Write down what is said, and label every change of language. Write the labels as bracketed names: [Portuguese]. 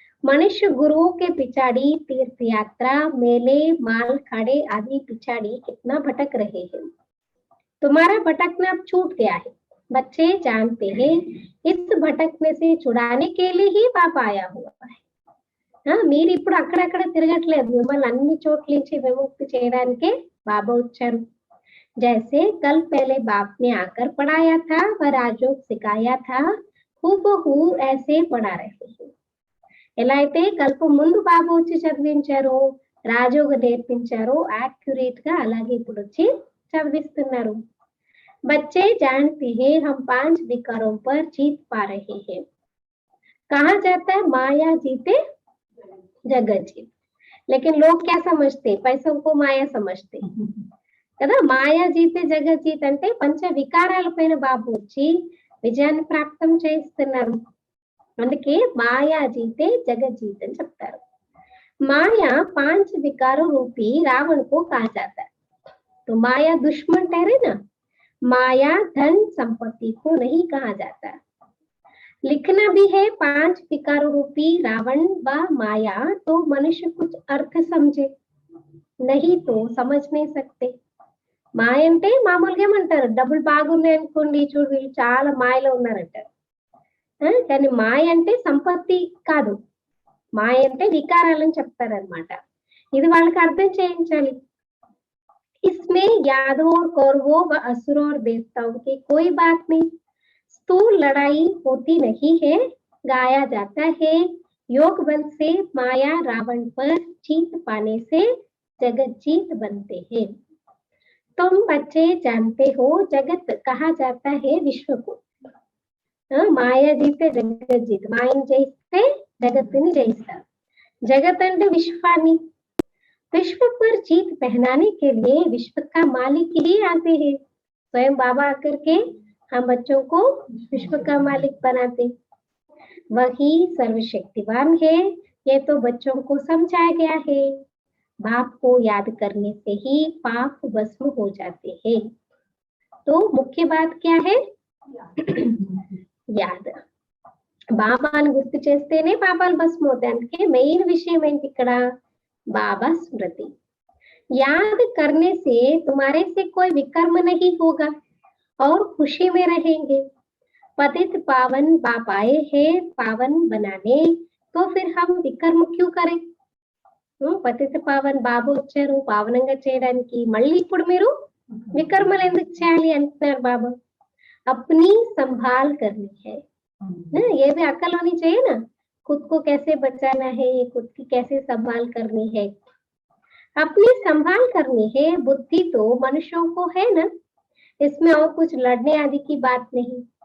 [Hindi] मनुष्य गुरुओं के पिछाड़ी तीर्थ यात्रा, मेले, माल खाड़े आदि पिछाड़ी कितना भटक रहे हैं। तुम्हारा भटकना अब छूट गया है। बच्चे जानते हैं इस भटकने से छुड़ाने के लिए ही बाप आया हुआ है। [Telugu] మీరు ఇప్పుడు అక్కడక్కడ తిరగట్లేదు, మిమ్మల్ని అన్ని చోట్ల నుంచి విముక్తి చేయడానికే బాబా వచ్చారు। [Hindi] जैसे कल पहले बाप ने आकर पढ़ाया था व राजयोग सिखाया था, हूबहू ऐसे पढ़ा रहे हैं। [Telugu] ఎలా అయితే కల్ప ముందు బాబా వచ్చి చదివించారో, రాజయోగ నేర్పించారో యాక్యురేట్ గా అలాగే ఇప్పుడు వచ్చి చదివిస్తున్నారు। [Hindi] बच्चे जानते हैं हम 5 विकारों पर जीत पा रहे हैं। कहा जाता है माया जीते जगत जीत, लेकिन लोग क्या समझते, पैसों को माया समझते కదా। మాయా జీతే జగత్ జీత్ [Telugu] అంటే పంచ వికారాల పైన బాబు వచ్చి విజయాన్ని ప్రాప్తం చేస్తున్నారు। అందుకే [Hindi] మాయా జీతే జగత్ జీత్ [Telugu] అని చెప్తారు। [Hindi] మాయా 5 विकारों रूपी रावण को कहा जाता है। तो माया दुश्मन ठहरे ना, माया धन संपत्ति को नहीं कहा जाता। लिखना भी है 5 विकारों रूपी रावण व माया, तो मनुष्य कुछ अर्थ समझे, नहीं तो समझ नहीं सकते। [Telugu] మాయ అంటే మామూలుగా ఏమంటారు, డబ్బులు బాగున్నాయి అనుకోండి, చూడు వీళ్ళు చాలా మాయలో ఉన్నారంటారు। కానీ మాయ అంటే సంపత్తి కాదు, మాయ అంటే వికారాలని చెప్తారనమాట। ఇది వాళ్ళకి అర్థం చేయించాలి। [Hindi] इसमें यादवों और कौरवों व असुरों और देवताओं की कोई बात नहीं। स्थूल लड़ाई होती नहीं है, गाया जाता है योग बल से माया रावण पर जीत पाने से जगत जीत बनते हैं। तुम बच्चे जानते हो जगत कहा जाता है विश्व को। మాయ జీతే జగత్ జీత్, [Telugu] మాయను జయిస్తే జగత్తుని జయిస్తారు। జగత్ అంటే విశ్వాన్ని, [Hindi] विश्व पर जीत पहनाने के लिए विश्व का मालिक ही आते हैं। स्वयं बाबा आकर के हम बच्चों को विश्व का मालिक बनाते। वही सर्वशक्तिवान है, ये तो बच्चों को समझाया गया है। बाप को याद करने से ही पाप भस्म हो जाते हैं। तो मुख्य बात क्या है? యాద్। [Telugu] బాబాను గుర్తు చేస్తేనే పాపాలు భస్మం అవుతాయి। అందుకే మెయిన్ విషయం ఏంటి ఇక్కడ, [Hindi] बाबा स्मृति। याद करने से तुम्हारे से कोई विकर्म नहीं होगा और खुशी में रहेंगे। पतित पावन बाप आए हैं पावन बनाने, तो फिर हम विकर्म क्यों करें? [Telugu] పతిత పావన్ బాబు వచ్చారు పావనంగా చేయడానికి, మళ్ళీ ఇప్పుడు మీరు వికర్మలు ఎందుకు చేయాలి అంటున్నారు బాబా। [Hindi] अपनी संभाल करनी है ना, ये भी अक्ल होनी चाहिए ना, खुद को कैसे बचाना है, खुद की कैसे संभाल करनी है। अपनी संभाल करनी है, बुद्धि तो मनुष्यों को है ना, इसमें और कुछ लड़ने आदि की बात नहीं।